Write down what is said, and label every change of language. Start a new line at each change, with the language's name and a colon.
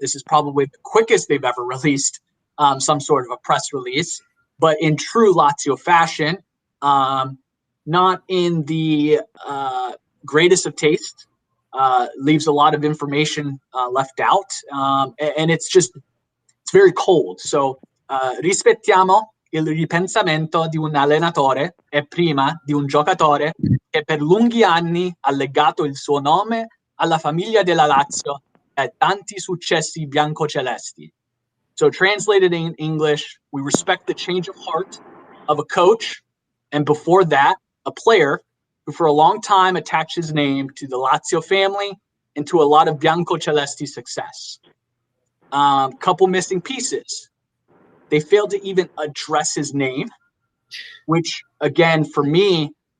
English: This is probably the quickest they've ever released some sort of a press release. But in true Lazio fashion, not in the greatest of taste, leaves a lot of information left out. And it's very cold.
Italian: So, rispettiamo il ripensamento di un allenatore e prima di un giocatore che per lunghi anni ha legato il suo nome alla famiglia della Lazio e tanti successi biancocelesti.
English: So translated in English, we respect the change of heart of a coach, and before that, a player who for a long time attached his name to the Lazio family and to a lot of biancocelesti success. Couple missing pieces. They failed to even address his name, which, again, for me,